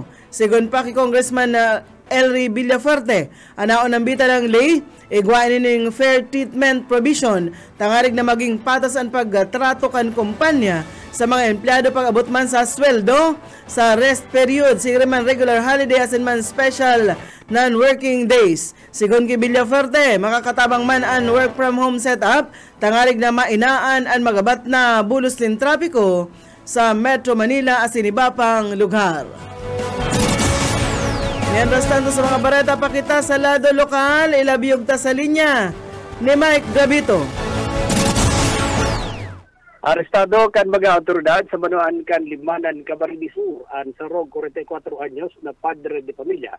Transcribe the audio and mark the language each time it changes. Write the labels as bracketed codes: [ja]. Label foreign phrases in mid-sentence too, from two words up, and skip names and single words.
[bik] Sigon pa kay Congressman Elry Villafuerte, anaon ang bita ng lay, igwanin ng [en] fair treatment provision, [bik] tangarig na maging patas ang pagtrato kan kumpanya sa mga empleyado pag-abot man sa sweldo, sa [en] rest period, [bik] siguro man [en] regular holiday [bik] asin man [en] special non-working days. [bik] Sigon kay Villafuerte, makakatabang man ang [en] work from home setup, [bik] tangarig na mainaan ang magabat na bulos ng trapiko sa Metro Manila asin iba pang lugar. [es] Mientras tanto [bik] sa mga bareta pa kita sa lado lokal, ilabiyog ta sa linya ni Mike Gabito. Arestado kan mga autoridad sa Banuan kan Limanan, Camarines Sur ang sarong 44 anyos na padre de pamilya